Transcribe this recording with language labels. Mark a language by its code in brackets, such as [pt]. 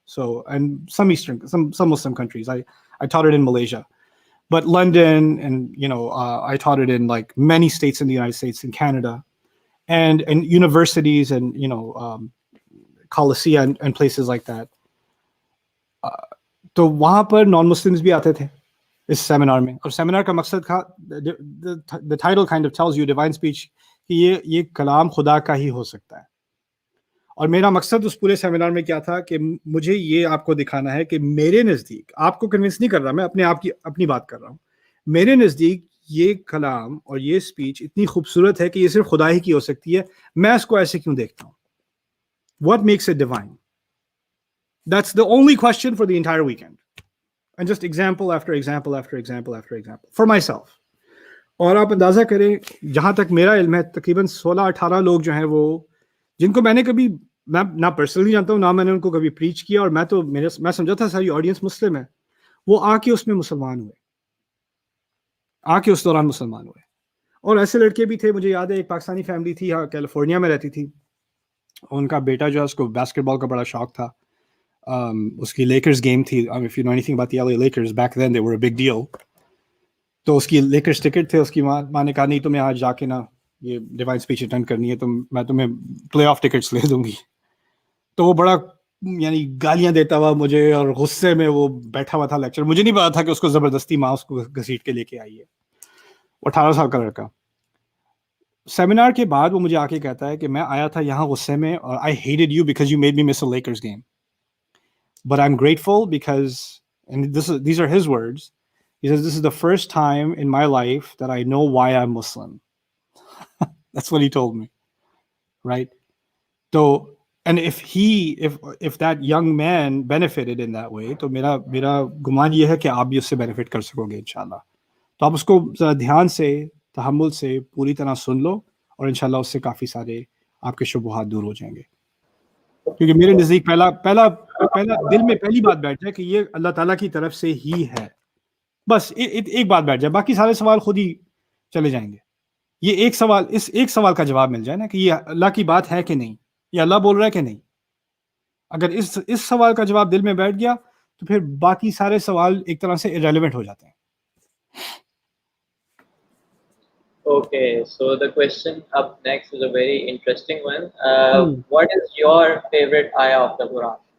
[en] So, and some Muslim countries. I taught it in Malaysia, but London, and I taught it in like many states in the United States, in Canada, and universities, and Colossia and places like that. [hi] तो वहाँ पर non Muslims भी आते थे इस seminar में, और seminar का मकसद था, [en] the title kind of tells you, [hi] Divine Speech, कि ये कलाम खुदा का ही हो सकता है। और मेरा मकसद उस पूरे सेमिनार में क्या था कि मुझे ये आपको दिखाना है कि मेरे नज़दीक, आपको कन्विंस नहीं कर रहा, मैं अपनी बात कर रहा हूँ, मेरे नज़दीक ये कलाम और ये स्पीच इतनी खूबसूरत है कि ये सिर्फ खुदा ही की हो सकती है। मैं इसको ऐसे क्यों देखता हूँ? [en] What makes it divine? That's the only question for the entire weekend. And just example after example after example after example for myself. [hi] और आप अंदाज़ा करें, जहाँ तक मेरा इल्म है, तकरीबन 16-18 लोग जो हैं वो, जिनको मैंने कभी ना पर्सनली जानता हूँ, ना मैंने उनको कभी प्रीच किया, और मैं समझा था सारी ऑडियंस मुस्लिम है, वो आके उसमें मुसलमान हुए, आके उस दौरान मुसलमान हुए। और ऐसे लड़के भी थे, मुझे याद है एक पाकिस्तानी फैमिली थी, यहाँ कैलिफोर्निया में रहती थी, उनका बेटा जो है उसको बास्केटबॉल का बड़ा शौक था। उसकी लेकर्स गेम थी, [en] if you know anything about the LA Lakers, back then they were a big deal. [hi] तो उसकी लेकर्स टिकट थे, उसकी माँ ने कहा नहीं तुम्हें आज जाके ना ये डिवाइन स्पीच अटेंड करनी है, तो मैं तुम्हें प्ले ऑफ टिकट्स ले दूंगी। तो वो बड़ा यानी गालियां देता हुआ मुझे, और गुस्से में वो बैठा हुआ था लेक्चर। मुझे नहीं पता था कि उसको जबरदस्ती माँ उसको घसीट के लेके आई है। 18 साल का लड़का। सेमिनार के बाद वो मुझे आके कहता है कि मैं आया था यहाँ गुस्से में, और I hated you because you made मी miss a Lakers game, [en] but I'm grateful because, and these are his words, he says, this is the first time in my life that I know why I'm Muslim. That's what he told me, right? So, and if that young man benefited in that way, [hi] तो मेरा गुमान ये है कि आप भी उससे benefit कर सकोगे इंशाल्लाह। तो आप उसको ज़रा ध्यान से, तहम्मुल से पूरी तरह सुन लो, और इंशाल्लाह उससे काफ़ी सारे आपके शुबहात दूर हो जाएंगे। क्योंकि मेरे नज़दीक पहला दिल में पहली बात बैठ जाए कि ये अल्लाह ताला की तरफ से ही है। बस एक बात बैठ जाए, बाकी सारे सवाल खुद ही चले जाएंगे। ये एक सवाल का जवाब मिल जाए ना कि ये अल्लाह की बात है कि नहीं, ये अल्लाह बोल रहा है कि नहीं। अगर इस सवाल का जवाब दिल में बैठ गया तो फिर बाकी सारे सवाल एक तरह से इररेलेवेंट हो जाते हैं। [en] Okay, so the question up next is a very interesting one. What is your favorite ayah of the Quran?